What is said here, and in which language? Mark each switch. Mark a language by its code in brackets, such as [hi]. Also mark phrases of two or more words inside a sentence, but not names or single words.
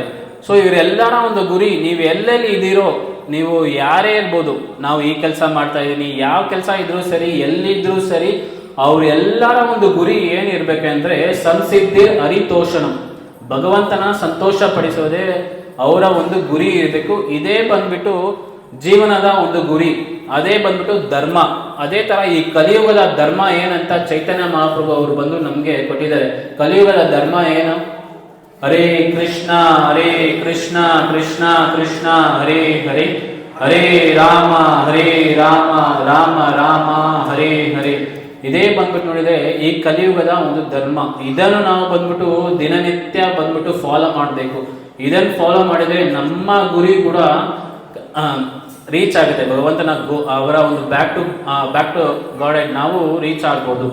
[kn] ಸೊ ಇವರೆಲ್ಲರ ಒಂದು ಗುರಿ, ನೀವು ಎಲ್ಲೆಲ್ಲಿ ಇದ್ದೀರೋ, ನೀವು ಯಾರೇ ಇರ್ಬೋದು, ನಾವು ಈ ಕೆಲಸ ಮಾಡ್ತಾ ಇದ್ದೀನಿ, ಯಾವ ಕೆಲಸ ಇದ್ರೂ ಸರಿ, ಎಲ್ಲಿದ್ರೂ ಸರಿ, ಅವ್ರೆಲ್ಲರ ಒಂದು ಗುರಿ ಏನಿರ್ಬೇಕಂದ್ರೆ [sa] ಸಂಸಿದ್ಧಿ ಹರಿತೋಷಣಂ, [kn] ಭಗವಂತನ ಸಂತೋಷ ಪಡಿಸೋದೇ ಅವರ ಒಂದು ಗುರಿ ಇರಬೇಕು. ಇದೇ ಬಂದ್ಬಿಟ್ಟು ಜೀವನದ ಒಂದು ಗುರಿ, ಅದೇ ಬಂದ್ಬಿಟ್ಟು ಧರ್ಮ. ಅದೇ ತರ ಈ ಕಲಿಯುಗದ ಧರ್ಮ ಏನಂತ ಚೈತನ್ಯ ಮಹಾಪ್ರಭು ಅವರು ಬಂದು ನಮ್ಗೆ ಕೊಟ್ಟಿದ್ದಾರೆ. ಕಲಿಯುಗದ ಧರ್ಮ ಏನು? [sa] ಹರೇ ಕೃಷ್ಣ ಕೃಷ್ಣ ಕೃಷ್ಣ ಹರೇ ಹರೇ, ಹರೇ ರಾಮ ರಾಮ ರಾಮ ಹರೇ ಹರೇ. [kn] ಇದೇ ಬಂದ್ಬಿಟ್ಟು ನೋಡಿದ್ರೆ ಈ ಕಲಿಯುಗದ ಒಂದು ಧರ್ಮ. ಇದನ್ನು ನಾವು ಬಂದ್ಬಿಟ್ಟು ದಿನನಿತ್ಯ ಬಂದ್ಬಿಟ್ಟು ಫಾಲೋ ಮಾಡಬೇಕು. ಇದನ್ನು ಫಾಲೋ ಮಾಡಿದ್ರೆ ನಮ್ಮ ಗುರಿ ಕೂಡ ರೀಚ್ ಆಗುತ್ತೆ. ಭಗವಂತನ ಅವರ ಒಂದು [en] back to God [kn] ನಾವು ರೀಚ್ ಆಗ್ಬೋದು.